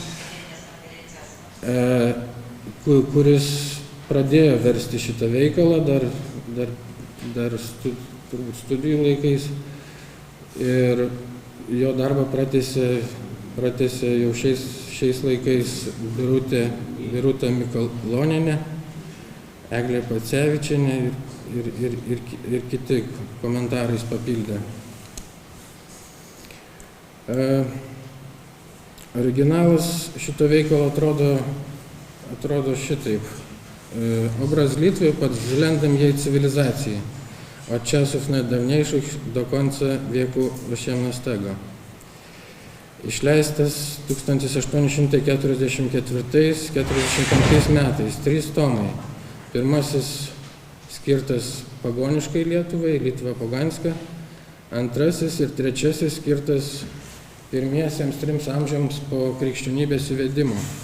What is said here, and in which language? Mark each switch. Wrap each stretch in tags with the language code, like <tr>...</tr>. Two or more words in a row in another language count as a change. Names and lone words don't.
<lt>kuris pradėjo versti šitą veikalą dar studijų laikais, ir jo darbą pratęsė jau šiais laikais Birutė Mikalonienė, Eglė Pacevičienė ir kiti komentarais papildė. Originalas šito veikalo atrodo šitaip.</lt> <pl>Obraz Litwy pod względem jej cywilizacji od czasów najdawniejszych do końca wieku XVIII.</pl> <lt>Išleistas 1844-45 metais, 3 tomai. Pirmasis skirtas pagoniškai Lietuvai,</lt> <pl>Litva Poganska.</pl> <lt>Antrasis ir trečiasis skirtas pirmiesiems 3 amžiams po krikščionybės įvedimo.</lt>